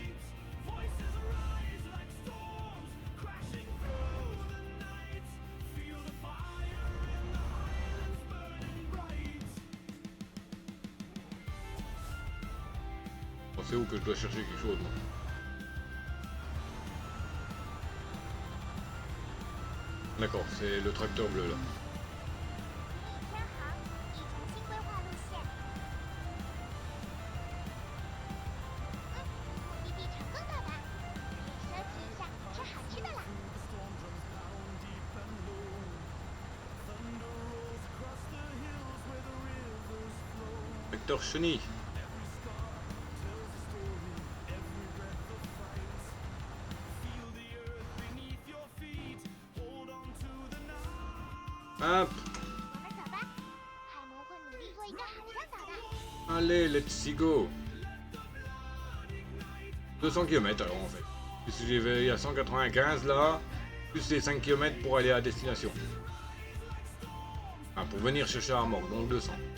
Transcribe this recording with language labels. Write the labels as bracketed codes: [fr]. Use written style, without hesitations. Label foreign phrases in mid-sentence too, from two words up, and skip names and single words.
[fr] C'est où que je dois chercher quelque chose, moi? D'accord, c'est le tracteur bleu là. [zh] 天航已重新规划路线。目的地成功到达，可以休息一下，吃好吃的啦。 [fr] Vecteur chenille. Hop. [zh] 我们走吧，海魔会努力做一个好向导的。 [fr] Allez, [en] let's go. [fr] 200 km alors en fait. Puisque j'y vais à 195 là, plus les 5 km pour aller à destination. Enfin, pour venir chercher Armor, donc 200.